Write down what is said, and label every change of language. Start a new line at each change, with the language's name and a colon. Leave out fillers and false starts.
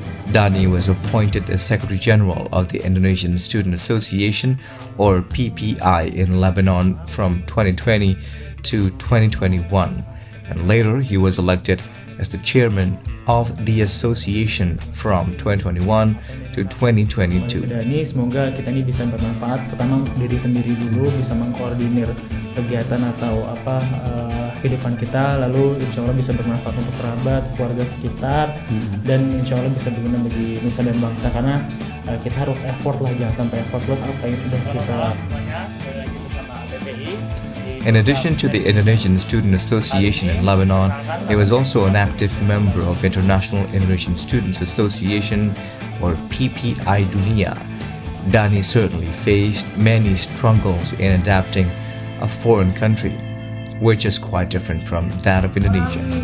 English: Dhani was appointed as Secretary General of the Indonesian Student Association, or PPI, in Lebanon from 2020 to 2021. And later he was elected as the chairman of the association from 2021 to 2022.
Indonesian: Dhani, semoga kita ini bisa bermanfaat. Pertama untuk diri sendiri dulu, bisa mengkoordinir kegiatan atau kehidupan kita, lalu insya Allah bisa bermanfaat untuk kerabat, keluarga sekitar, dan insya Allah bisa berguna bagi nusa dan bangsa, karena kita harus effort lah, jangan sampai effortless apa yang sudah kita.
English: In addition to the Indonesian Student Association in Lebanon, he was also an active member of International Indonesian Students Association, or PPI Dunia. Dhani certainly faced many struggles in adapting a foreign country, which is quite different from that of Indonesia.